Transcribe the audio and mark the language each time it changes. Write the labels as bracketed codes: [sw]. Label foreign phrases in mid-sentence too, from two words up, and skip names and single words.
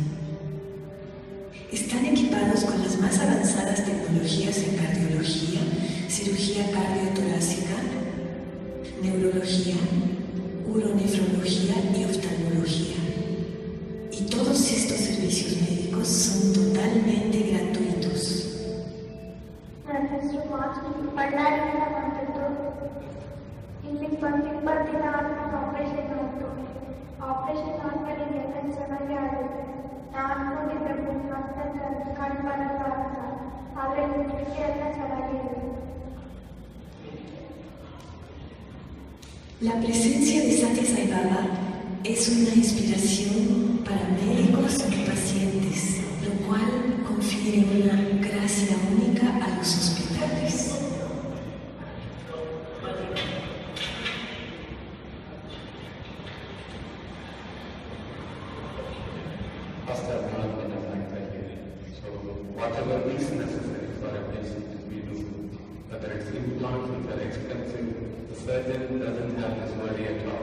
[es] Están equipados con las más avanzadas tecnologías en cardiología, cirugía cardiotorácica, neurología, uronefrología y oftalmología. Y todos estos servicios médicos son totalmente gratuitos. [kn] ಆಪರೇಷನ್ ಆದ್ಮೇಲೆ ಎಲ್ಲ ಚೆನ್ನಾಗಿ ಆಗುತ್ತೆ. ನಾನು ಅನ್ಕೊಂಡಿದ್ದೆ ಮತ್ತೆ ಕಣ್ ಬರಲ್ಲ ಅಂತ, ಆದರೆ ಇದಕ್ಕೆ ಎಲ್ಲ ಚೆನ್ನಾಗಿ ಇದೆ. [es] La presencia de Satya Sai Baba es una inspiración para médicos y pacientes, lo cual confiere una gracia única a los hospitales. [en] Must have not been a factor here. So whatever is necessary for a patient, we do. Whether it's implants, which are expensive, the surgeon doesn't have this worry at all.